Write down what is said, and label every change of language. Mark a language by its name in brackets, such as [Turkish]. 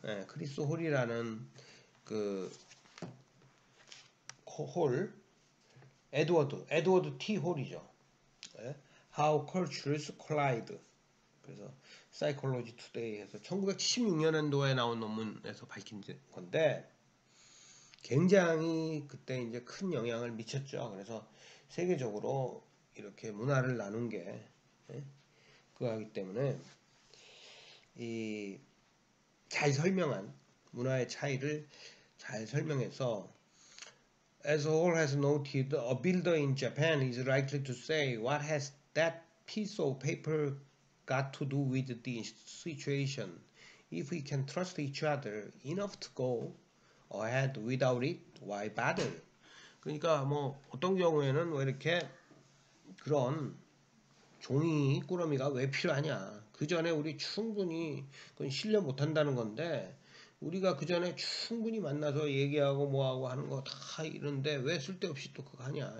[Korean] 네, 크리스 홀이라는 그 홀 에드워드 T 홀이죠. 네? How Cultures Collide. 그래서 Psychology Today에서 1976년도에 나온 논문에서 밝힌 건데 굉장히 그때 이제 큰 영향을 미쳤죠. 그래서 세계적으로 이렇게 문화를 나눈 게 그거이기 때문에 이 잘 설명한 문화의 차이를 잘 설명해서 [English] as all has noted, a builder in Japan is likely to say, what has that piece of paper got to do with the situation? If we can trust each other enough to go ahead without it, why bother? [Korean] 그러니까 뭐 어떤 경우에는 왜 이렇게 그런 종이 꾸러미가 왜 필요하냐? 그 전에 우리 충분히 그건 신뢰 못한다는 건데 우리가 그 전에 충분히 만나서 얘기하고 뭐하고 하는 거 다 이런데 왜 쓸데없이 또 그거 하냐?